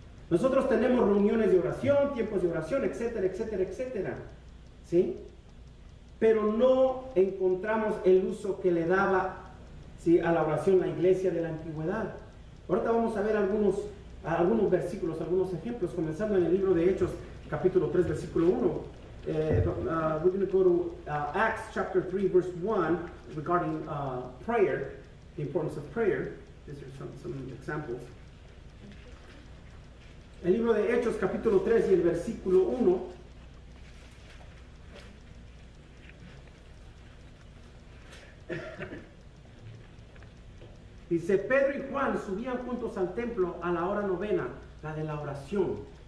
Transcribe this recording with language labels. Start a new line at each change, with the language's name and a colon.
Spanish: Nosotros tenemos reuniones de oración, tiempos de oración, etcétera, etcétera, etcétera, ¿sí? Pero no encontramos el uso que le daba, ¿sí?, a la oración la iglesia de la antigüedad. Ahorita vamos a ver algunos versículos, algunos ejemplos, comenzando en el libro de Hechos, capítulo 3, versículo 1.
English: We're going to go to Acts chapter 3, verse 1, regarding prayer, the importance of prayer. These are some examples.
Spanish: El libro de Hechos, capítulo 3 y el versículo 1. Dice, Pedro y Juan subían juntos al templo a la hora novena, la de la oración.